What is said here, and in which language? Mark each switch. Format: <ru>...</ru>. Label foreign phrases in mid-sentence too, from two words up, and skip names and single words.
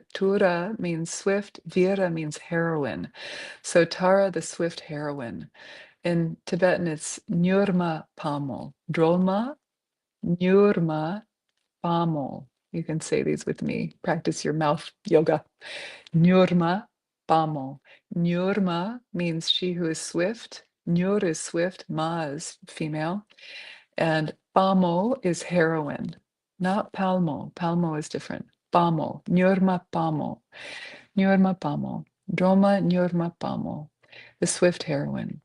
<en>Ture means swift, Vīrā means heroine. So Tara, the swift heroine. In Tibetan, it's Nyurma Pamo. Drolma, Nyurma Pamo. You can say these with me. Practice your mouth yoga. Nyurma Pamo. Nyurma means she who is swift. Nyur is swift. Ma is female. And Pamo is heroine. Not Palmo. Palmo is different. Pamo. Nyurma Pamo. Nyurma Pamo. Droma Nyurma Pamo. The swift heroine.</en>